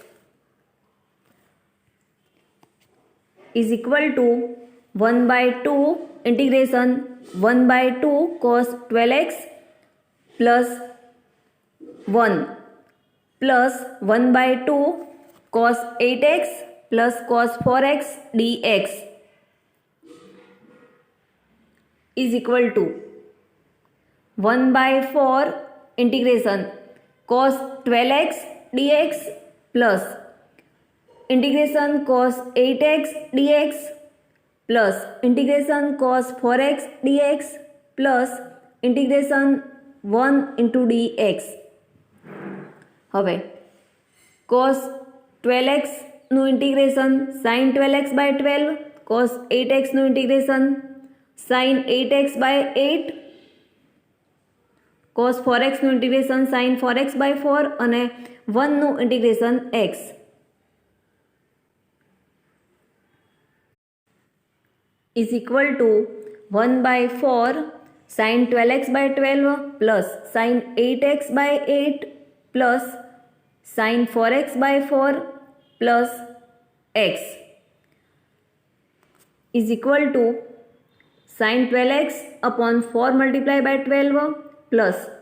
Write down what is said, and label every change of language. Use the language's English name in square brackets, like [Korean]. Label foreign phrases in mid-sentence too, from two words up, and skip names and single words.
[English] is equal to 1/2 integration 1/2 cos 12x plus 1 plus 1/2 cos 8x plus cos 4x dx is equal to 1/4 integration cos 12x dx plus integration cos 8x dx plus integration cos 4x dx plus integration 1 into dx. હવે cos 12x નું ઇન્ટિગ્રેશન sin 12x by 12, cos 8x નું ઇન્ટિગ્રેશન sin 8x by 8, cos 4x નું ઇન્ટિગ્રેશન sin 4x by 4 અને 1 નું ઇન્ટિગ્રેશન x is equal to 1/4 sin 12x by 12 plus sin 8x by 8 plus sin 4x by 4 plus x is equal to sin 12x upon 4 multiplied by 12 plus